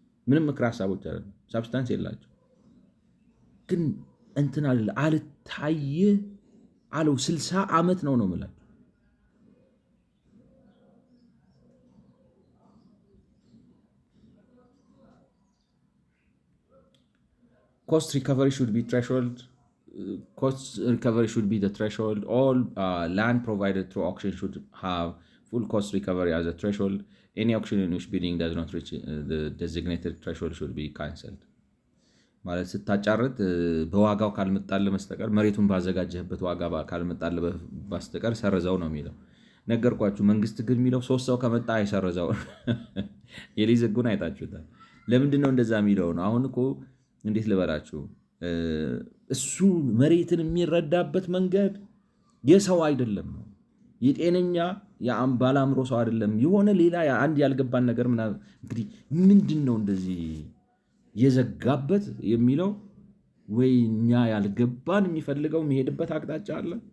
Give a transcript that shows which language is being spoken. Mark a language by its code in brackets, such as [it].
[am] ምንም ምክር ሀሳቦች አይደለም፣ ሳብስታንስ የላቸው። ግን እንትን አልታየ አለው 60 ዓመት ነው የምላቸው። [en] Cost recovery should be threshold. Cost recovery should be the threshold. All land provided through auction should have full cost recovery as a threshold. Any auction in which bidding does not reach the designated threshold should be cancelled. [am] ማለት ስታጫርት በዋጋው ካልመጣልህ በስተቀር መሬቱን ባዘጋጀህበት ዋጋ ካልመጣልህ በስተቀር ሰርዘው ነው የሚለው። ነገርኳችሁ። መንግስት ግን የሚለው 3 ሰው ከመጣ አይሰርዘው። የሊዝ ህጉን አይታችሁታል። ለምንድን ነው እንደዛ የሚለው ነው? አሁን እኮ እንዴት ልበላችሁ፣ እሱ መሬትን የሚረዳበት መንገድ የሰው አይደለም ነው፣ የጤነኛ ባለአእምሮ ሰው አይደለም። የሆነ ሌላ አንድ ያልገባን ነገር ምናምን እንግዲህ ምንድን ነው እንደዚህ የዘጋበት የሚለው ወይ እኛ ያልገባን የሚፈልገው የሚሄድበት አቅጣጫ አለ።